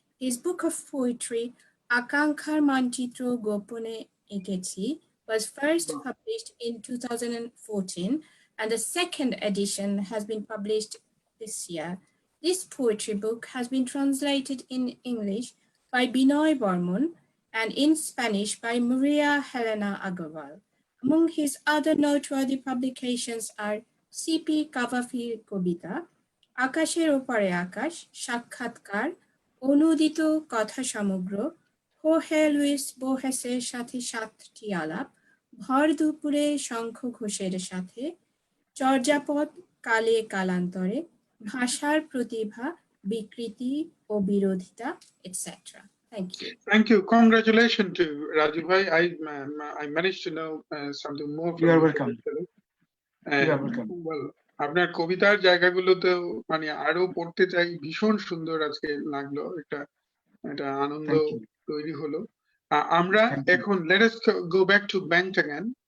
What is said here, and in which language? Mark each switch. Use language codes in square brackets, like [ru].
[en] His book of poetry, Akankhar Manchitro Gopone Ekechi, was first published in 2014, and the second edition has been published this year. This poetry book has been translated in English by Binoy Barmon and in Spanish by Maria Helena Agarwal. Among his other noteworthy publications are C.P. [bn] Kavafir Kobita, Akasher Opare Akash, Shakkhatkar, Onudito Kotha Samogro, Jorge Luis Borges-এর সাথে 7টি আলাপ, ভর দুপুরে শঙ্খ ঘোষের সাথে, চর্যাপদ কালে কালান্তরে, ভাষার প্রতিভা, বিকৃতি ও বিরোধিতা, etc. [en] Thank you. Thank you. Congratulations to Razu bhai. I managed to know something more. You are welcome. You are welcome. [bn] Well, আপনার কবিতার জায়গাগুলোতে মানে আরো পড়তে চাই, ভীষণ সুন্দর আজকে লাগলো, এটা আনন্দ তৈরি হলো। আমরা এখন [en] let us go back to Bengt again.